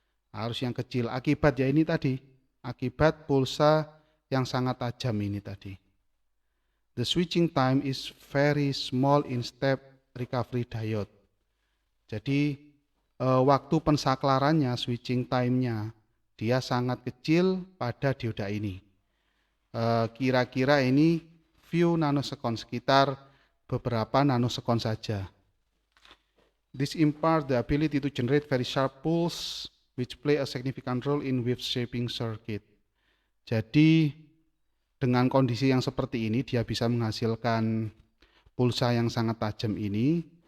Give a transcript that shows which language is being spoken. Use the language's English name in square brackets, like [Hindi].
[Indonesian] Arus yang kecil akibat ya ini tadi. Akibat pulsa yang sangat tajam ini tadi. [English] The switching time is very small in step recovery diode. [Indonesian] Jadi waktu pensaklarannya, switching time-nya, dia sangat kecil pada dioda ini. Kira-kira ini few nanosekon, sekitar beberapa nanosekon saja. [English] This imparts the ability to generate very sharp pulse which play a significant role in wave shaping circuit. [Indonesian] Jadi dengan kondisi yang seperti ini dia bisa menghasilkan pulsa yang sangat tajam ini.